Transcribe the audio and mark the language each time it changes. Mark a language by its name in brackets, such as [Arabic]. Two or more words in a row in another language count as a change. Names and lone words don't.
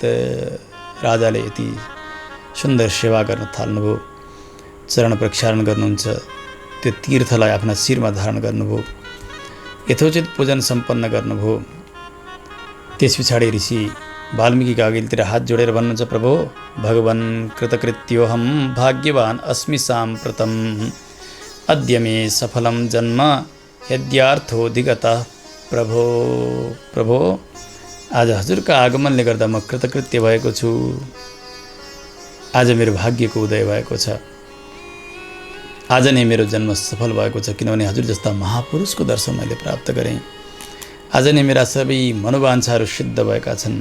[Nepali] राजाले यति सुन्दर सेवा गर्न थाल्नुभयो। चरण प्रक्षालन गर्नुहुन्छ। त्यो तीर्थलाई आफ्ना शिरमा धारण गर्नुभयो। यथोचित पूजन सम्पन्न गर्नुभयो। त्यस पछाडि ऋषि वाल्मीकिका अघिल्तिर हात जोडेर भन्नुहुन्छ, [Sanskrit] प्रभो भगवन् कृतकृत्योऽहं भाग्यवान् अस्मि साम्प्रतम् अद्य मे सफलं जन्म यद्यार्थोऽधिगतः प्रभो। [Nepali] प्रभो आज हजुरका आगमनले गर्दा म कृतकृत्य भएको छु। आज मेरो भाग्यको उदय भएको छ। आज नै मेरो जन्म सफल भएको छ, किनभने हजुर जस्ता महापुरुषको दर्शन मैले प्राप्त गरेँ। आज नै मेरा सबै मनोवाञ्छाहरू सिद्ध भएका छन्।